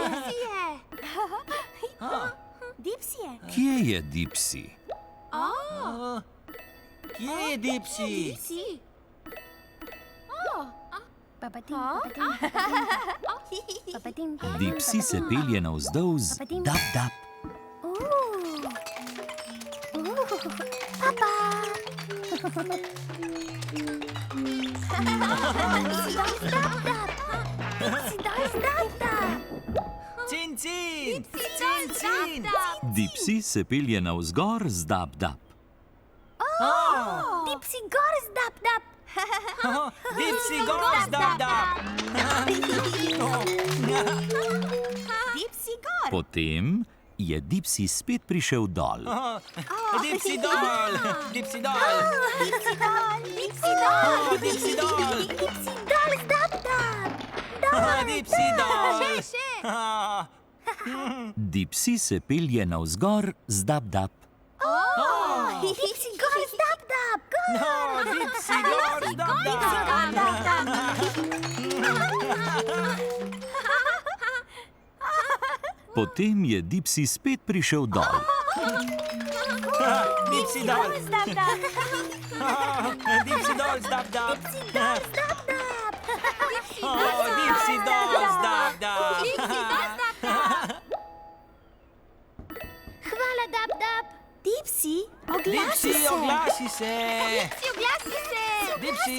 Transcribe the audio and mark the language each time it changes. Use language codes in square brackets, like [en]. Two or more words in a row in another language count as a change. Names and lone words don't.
[sl] Kje je Dipsy? Kje je Dipsy? Dipsy se pelje navzdolz, dap, dap. Cin, cin! Cin, cin! Dipsy se pelje navzgor z dap, dap. Dipsy gor zdap dap. [en] Dipsy goes, dap, dap! [sl] Dipsy gor. Potem je Dipsy spet prišel dol. Dipsy dol! Dipsy dol! Dipsy dol. Dipsy dol. Dipsy dol! Dipsy dol zdap dap. Dipsy dol! Dipsy se pelje navzgor z dap, dap. Dipsy gor zdap dap. [en] Dipsy goes, dap, dap! [sl] Potem je Dipsy spet prišel dol. Dipsy dol! Zdap dap. Dipsy dol, dap, dap! Zdap dap. Dipsy dol, dap, dap! Hvala, dap, dap. Dipsy, Dipsy, oglasi se! oglasi se. Dipsy!